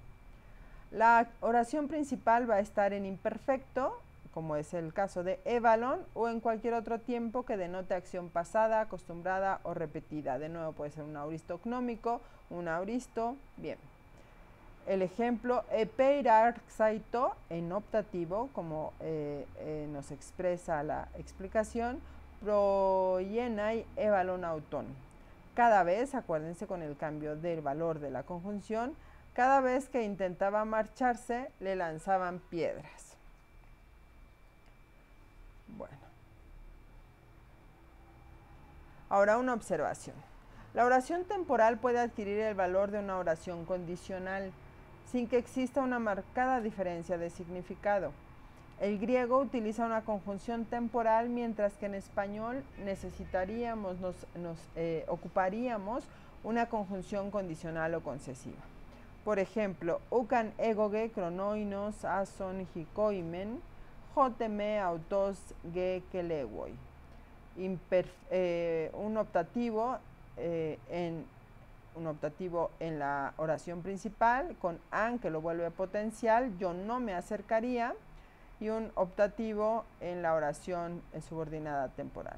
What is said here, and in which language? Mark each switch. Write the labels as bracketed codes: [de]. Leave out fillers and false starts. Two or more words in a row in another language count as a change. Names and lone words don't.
[es] La oración principal va a estar en imperfecto, como es el caso de evalon, o en cualquier otro tiempo que denote acción pasada, acostumbrada o repetida. De nuevo puede ser un auristo gnómico, un auristo, bien. El ejemplo, epeirarxaito en optativo, como nos expresa la explicación, [el] προϊέναι ἔβαλλον αὐτόν. [es] Cada vez, acuérdense con el cambio del valor de la conjunción, cada vez que intentaba marcharse, le lanzaban piedras. Bueno. Ahora una observación. La oración temporal puede adquirir el valor de una oración condicional, sin que exista una marcada diferencia de significado. El griego utiliza una conjunción temporal, mientras que en español ocuparíamos una conjunción condicional o concesiva. Por ejemplo, [el] οὐκ ἂν ἔγωγε χρόνιος ἕως ἵκοιμεν, ὅτε με αὐτός γε κελεύοι. [es] Un optativo en la oración principal, con an que lo vuelve potencial, yo no me acercaría, y un optativo en la oración subordinada temporal.